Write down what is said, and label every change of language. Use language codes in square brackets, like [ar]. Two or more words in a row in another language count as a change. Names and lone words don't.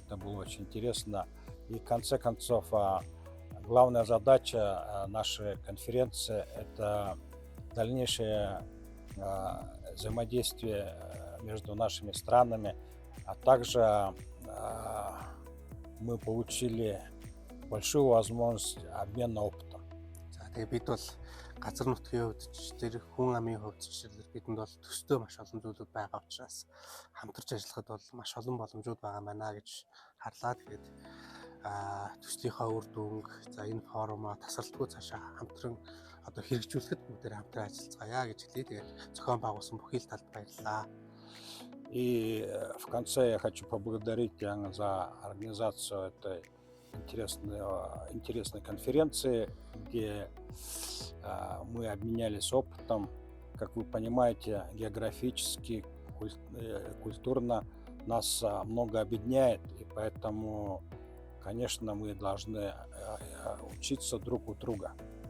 [ru] Это было очень интересно. И в конце концов, главная задача нашей конференции – это дальнейшее взаимодействие между нашими странами, а также мы получили большую возможность обмена опытом. [mn] Тэгээд бид бол газар нутгийн хувьд тэр хүн амын хувьд бидэнд бол төстэй маш олон зүйлүүд байгаа учраас хамтарч ажиллахад бол маш олон боломжууд байгаа маа гэж харлаа. Тэгээд төслийнхаа үр дүнг энэ форумаа тасралтгүй цаашаа хамтран одоо хэрэгжүүлэхэд бүгдээр хамтран ажиллацгаая гэж хэлээ. Тэгээд зохион байгуулсан бүхий л талд баярлалаа. [ru] И в конце я хочу поблагодарить за организацию этой интересной конференции, где мы обменялись опытом, как вы понимаете, географически, культурно нас много объединяет, и поэтому, конечно, мы должны учиться друг у друга.